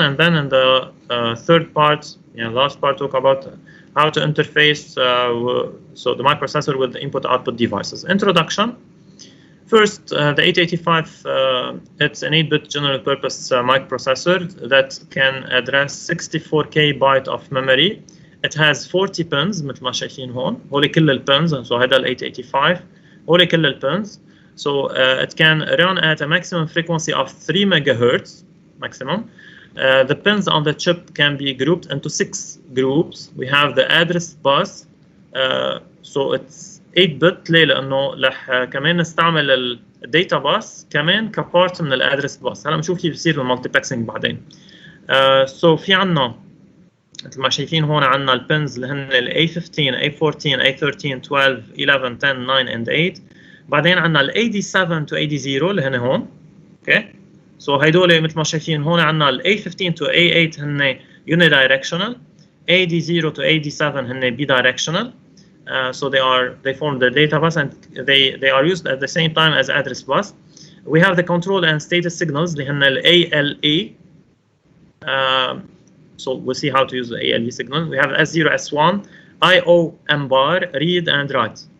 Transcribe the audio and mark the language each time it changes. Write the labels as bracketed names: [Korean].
[English] And then in the third part, last part, talk about how to interface so the microprocessor with the input-output devices. Introduction. First, the 8085, it's an 8-bit general-purpose microprocessor that can address 64K byte of memory. It has 40 pins [Arabic] مثل ما شايفين هون. هولي كل البنز. So هذا ال 8085. هولي كل البنز. [English] So it can run at a maximum frequency of 3 megahertz maximum. The pins on the chip can be grouped into 6 groups. We have the address bus. So it's 8-bit [Arabic] ليه؟ لأنه رح كمان نستعمل الداتا باس كمان كبارت من الادرس باس. هلا بنشوف كيف بصير المالتي باكسنج بعدين. So في عنا مثل ما شايفين هون عنا البنز اللي هن ال A15, A14, A13, 12, 11, 10, 9 and 8. بعدين عنا ال AD7 to AD0 اللي هن هون. اوكي. So هيدول مثل ما شايفين هون عنا ال A15 to A8 هن unidirectional. AD0 to AD7 هن bidirectional. [English] So they form the data bus and they are used at the same time as address bus. We have the control and status signals [Arabic] اللي هن ال [English] ALE. So we'll see how to use the ALE signal. We have S0, S1, IO, M bar, read and write.